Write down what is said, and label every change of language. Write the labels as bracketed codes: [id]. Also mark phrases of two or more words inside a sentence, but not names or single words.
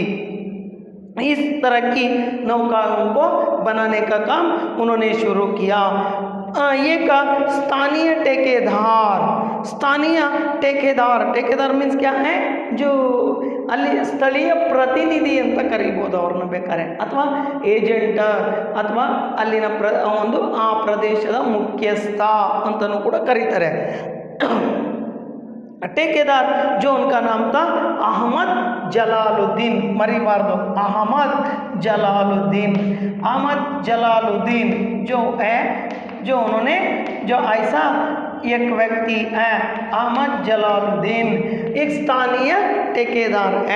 [hi] इस तरह की नौकाओं को बनाने का काम उन्होंने शुरू किया। ये का स्थानीय ठेकेदार मीन्स क्या है? [kn] जो ಅಲ್ಲಿ ಸ್ಥಳೀಯ ಪ್ರತಿನಿಧಿ ಅಂತ ಕರೀಬೋದು ಅವ್ರನ್ನ ಬೇಕಾರೆ, ಅಥವಾ ಏಜೆಂಟ್, ಅಥವಾ ಅಲ್ಲಿನ ಒಂದು ಆ ಪ್ರದೇಶದ ಮುಖ್ಯಸ್ಥ ಅಂತಲೂ ಕೂಡ ಕರೀತಾರೆ। [hi] ठेकेदार जो उनका नाम था अहमद जलालुद्दीन, मरीबार्दो, अहमद जलालुद्दीन जो है, जो उन्होंने जो ऐसा एक व्यक्ति है अहमद जलालुद्दीन, एक स्थानीय ठेकेदार है।